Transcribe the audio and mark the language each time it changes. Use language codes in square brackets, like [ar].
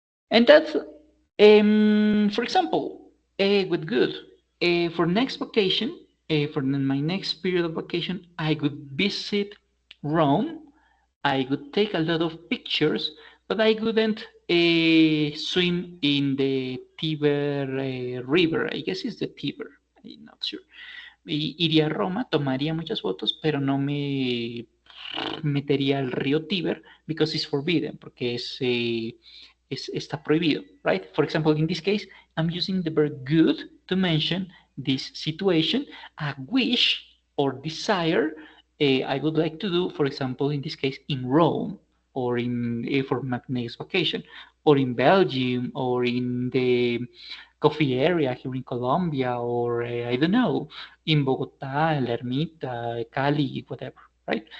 [en] And that's, for example, with good, for next vacation, for my next period of vacation, I could visit Rome. I could take a lot of pictures, but I couldn't swim in the Tiber River. I guess it's the Tiber. I'm not sure. [es] Iría a Roma, tomaría muchas fotos, pero no me metería al río Tíber [en] because it's forbidden, [es] porque está prohibido, [en] right? For example, in this case, I'm using the verb good to mention this situation, a wish or desire I would like to do, for example, in this case, in Rome, or in for my next vacation, or in Belgium, or in the coffee area here in Colombia, or I don't know, in Bogota, La Ermita, Cali, whatever, right?